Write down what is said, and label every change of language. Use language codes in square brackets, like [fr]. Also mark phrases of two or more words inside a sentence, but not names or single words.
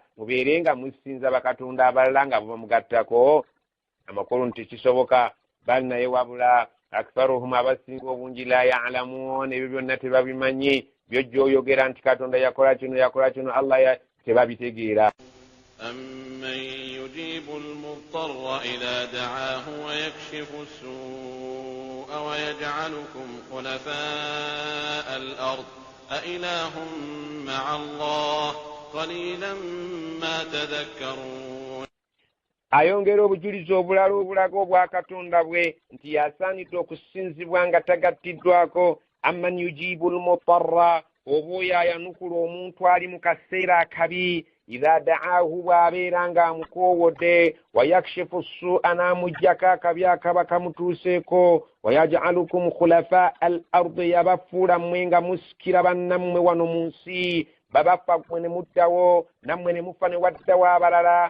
[lg] Mubeere nga musinza bakatonda abalala nga bamugattako? Amakulu nti kisoboka. Bal naye wabula aktharuhum, abasinga obungi, [ar] لا يعلمون, [lg] ebyo byonna tebabimanyi. Byojja oyogera nti katonda yakola kino Allah tebabitegeera. [ar] أَمَّن يُجِيبُ الْمُضْطَرَّ إِذَا دَعَاهُ وَيَكْشِفُ السُّوءَ وَيَجْعَلُكُمْ خُلَفَاءَ الْأَرْضِ أَإِلَٰهٌ مَّعَ اللَّهِ قَلِيلًا مَّا تَذَكَّرُونَ. [lg] Ayongera obujulizi obulala obulaga obwa katonda bwe nti yasaanidde okusinzibwa nga tagattiddwako. [ar] أمن يجيب المضطر, [lg] oba oyo ayanukula omuntu ali mu kaseera akabi, [ar] إذا دعاه, [lg] bw'abeera ng'amukoowodde, [ar] ويكشف السوء, [lg] n'amuggyako akabi akaba kamutuuseeko, [ar] ويجعلكم خلفاء الأرض, [lg] yabafuula mmwe nga musikira bannammwe wano mu nsi, babafa mmwe ne muddawo, nammwe ne mufa ne waddawo abalala.